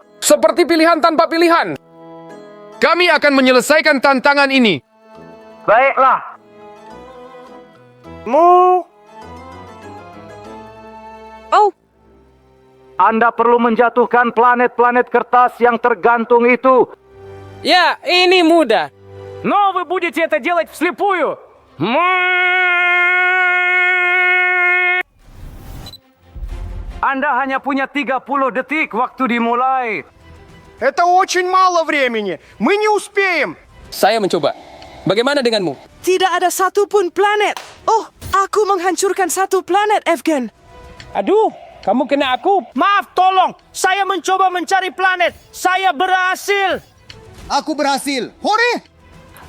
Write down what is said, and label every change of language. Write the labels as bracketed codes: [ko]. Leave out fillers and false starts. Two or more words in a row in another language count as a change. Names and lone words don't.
[id] Seperti pilihan tanpa pilihan. Kami akan menyelesaikan tantangan ini. Baiklah. Anda perlu menjatuhkan planet-planet kertas yang tergantung itu. Ya, ini mudah. [ru] Но вы будете это делать вслепую. [id] Anda hanya punya 30 detik waktu dimulai. [ru] Это очень мало времени. Мы не успеем. [id] Saya mencoba. Bagaimana denganmu? Tidak ada satupun planet. Oh, aku menghancurkan satu planet, Evgen. Aduh, kamu kena aku. Maaf, tolong. Saya mencoba mencari planet. Saya berhasil. Aku berhasil. Hore!